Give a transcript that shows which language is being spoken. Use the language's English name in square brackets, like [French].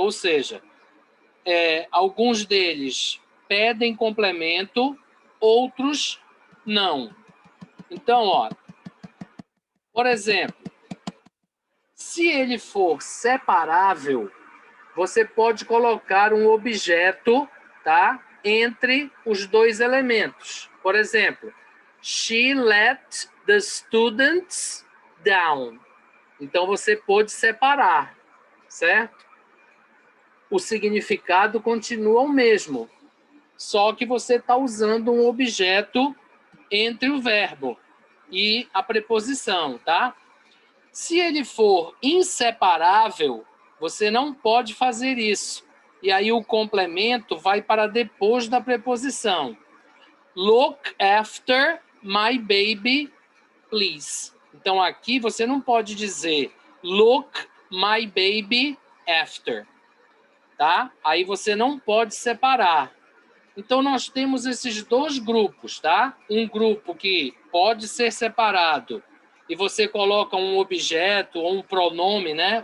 [Portuguese] Ou seja, alguns deles pedem complemento, outros não. Então, ó, por exemplo, se ele for separável, você pode colocar um objeto tá? Entre os dois elementos. Por exemplo, [English] she let the students down. [Portuguese] Então, você pode separar, certo? O significado continua o mesmo, só que você está usando um objeto entre o verbo e a preposição, tá? Se ele for inseparável, você não pode fazer isso. E aí o complemento vai para depois da preposição. [English] Look after my baby, please. [Portuguese] Então, aqui você não pode dizer [English] look my baby after, [Portuguese] tá? Aí você não pode separar. Então, nós temos esses dois grupos, tá? Um grupo que pode ser separado e você coloca um objeto ou um pronome, né?